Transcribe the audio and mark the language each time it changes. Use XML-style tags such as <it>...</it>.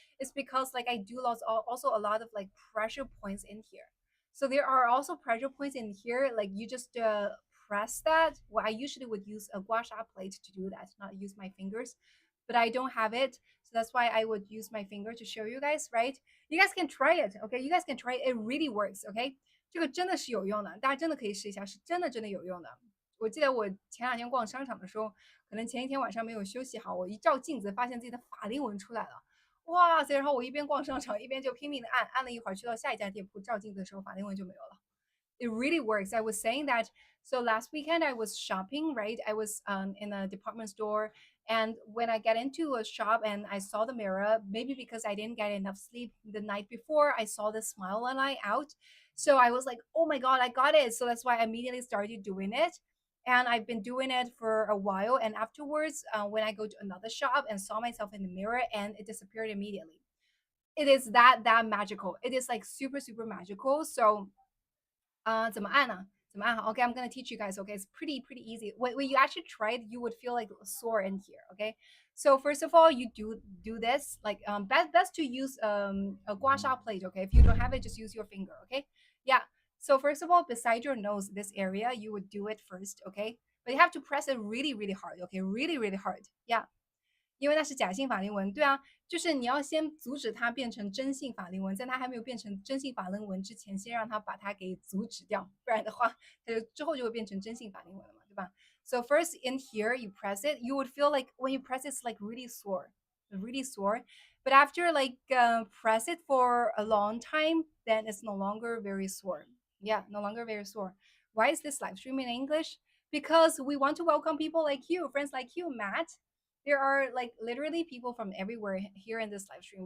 <en>It's because like I do lots also a lot of like pressure points in here. So there are also pressure points in here, like you just press that. Well, I usually would use a gua sha plate to do that, not use my fingers, but I don't have it. So that's why I would use my finger to show you guys, right? You guys can try it, okay? You guys can try it. It really works, okay?</en> <zh>这个真的是有用的，大家真的可以试一下，是真的真的有用的。我记得我前两天逛商场的时候，可能前一天晚上没有休息好，我一照镜子，发现自己的法令纹出来了。哇塞！然后我一边逛商场一边就拼命的按，按了一会儿，去到下一家店铺照镜子的时候，法令纹就没有了。</zh> <en>It really works. I was saying that. So last weekend I was shopping, right? I was in a department store, and when I get into a shop and I saw the mirror, maybe because I didn't get enough sleep the night before, I saw the smile line out. So I was like, oh my god, I got it. So that's why I immediately started doing it. And I've been doing it for a while. And afterwards, when I go to another shop and saw myself in the mirror, and it disappeared immediately. It is that magical. It is like super super magical.</en> <zh>So 怎么按呢？怎么按好？</zh> <en>Okay, I'm gonna teach you guys. Okay, it's pretty easy. When you actually try it, you would feel like sore in here. Okay, so first of all, you do this like best to use a gua sha plate. Okay, if you don't have it, just use your finger. Okay, yeah. So first of all, beside your nose, this area, you would do it first. Okay, but you have to press it really hard. Okay, really hard. Yeah.</en> <zh>因为那是假性法令纹，对啊，就是你要先阻止它变成真性法令纹，在它还没有变成真性法令纹之前，先让它把它给阻止掉，不然的话，它就之后就会变成真性法令纹了嘛，对吧？</zh> <en>So first in here you press it, you would feel like when you press it's like really sore,</en> <zh>really sore.</zh> <en>But after like press it for a long time, then it's no longer very sore. Yeah, no longer very sore. Why is this live stream in English? Because we want to welcome people like you, friends like you, Matt. There are like literally people from everywhere here in this live stream.</en>